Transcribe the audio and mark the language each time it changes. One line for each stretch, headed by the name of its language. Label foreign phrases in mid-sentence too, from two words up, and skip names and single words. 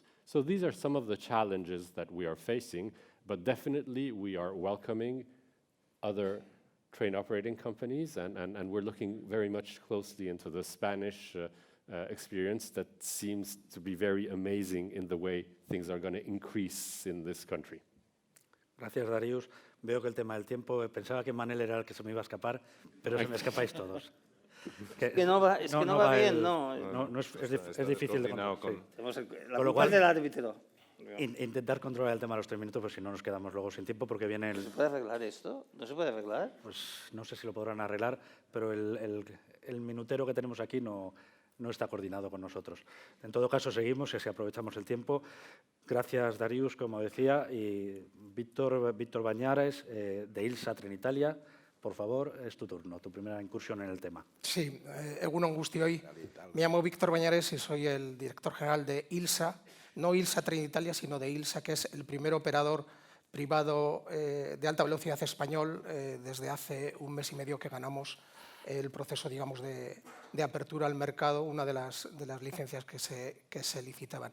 English: So these are some of the challenges that we are facing, but definitely we are welcoming other train operating companies, and we're looking very much closely into the Spanish experience that seems to be very amazing in the way things are going to increase in this country.
Spanish: Gracias, Darius. Veo que el tema del tiempo, pensaba que Manel era el que se me iba a escapar, pero se me escapáis todos. No va bien, es difícil de controlar. Con lo cual, del árbitro. Intentar controlar el tema de los 3 minutos, pues si no nos quedamos luego sin tiempo, porque viene el... ¿Se puede arreglar esto? ¿No se puede arreglar? Pues no sé si lo podrán arreglar, pero el minutero que tenemos aquí no está coordinado con nosotros. En todo caso, seguimos y así aprovechamos el tiempo. Gracias, Darius, como decía, y Víctor Bañares, de ILSA Trenitalia, por favor, es tu turno, tu primera incursión en el tema. Sí,
Basque: egunon guztioi.
Spanish: Me llamo Víctor Bañares y soy el director general de ILSA, no ILSA Trenitalia, sino de ILSA, que es el primer operador privado de alta velocidad español desde hace un mes y medio que ganamos el proceso, digamos, de apertura al mercado, una de las licencias que se licitaban.